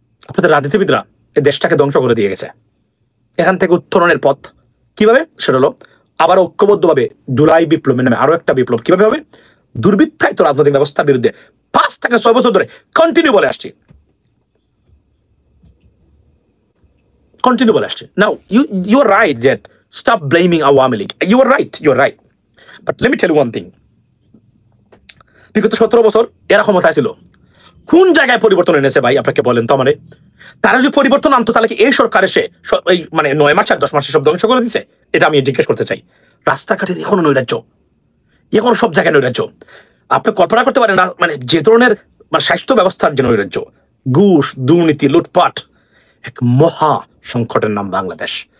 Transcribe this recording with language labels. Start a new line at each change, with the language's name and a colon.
Bangla: আপনাদের রাজনীতিবিদরা এই দেশটাকে ধ্বংস করে দিয়ে গেছে। এখান থেকে উত্তরণের পথ কিভাবে, সেটা হলো আবার ঐক্যবদ্ধভাবে জুলাই বিপ্লবের নামে আরো একটা বিপ্লব কিভাবে হবে, দুর্বৃত্তায়িত রাজনৈতিক ব্যবস্থার বিরুদ্ধে 5 থেকে 6 বছর ধরে কন্টিনিউ বলে আসছি।
English: Now, you are right that stop blaming Awami League. You are right. But let me tell you one thing.
Bangla: বিগত 17 বছর এরা ক্ষমতায় ছিল, কোন জায়গায় পরিবর্তন এনেছে ভাই আপনাকে বলেন তো আমারে? তারা যদি পরিবর্তন আনতো তাহলে কি এই সরকার এসে এই মানে 9 মাস আর 10 মাসে সব ধ্বংস করে দিছে? এটা আমি জিজ্ঞেস করতে চাই। রাস্তাঘাটের এখনো নৈরাজ্য, এখনো সব জায়গায় নৈরাজ্য। আপনি কল্পনা করতে পারেন না মানে যে ধরনের মানে স্বাস্থ্য ব্যবস্থার যে নৈরাজ্য, ঘুষ, দুর্নীতি, লুটপাট, এক মহা সংকটের নাম বাংলাদেশ।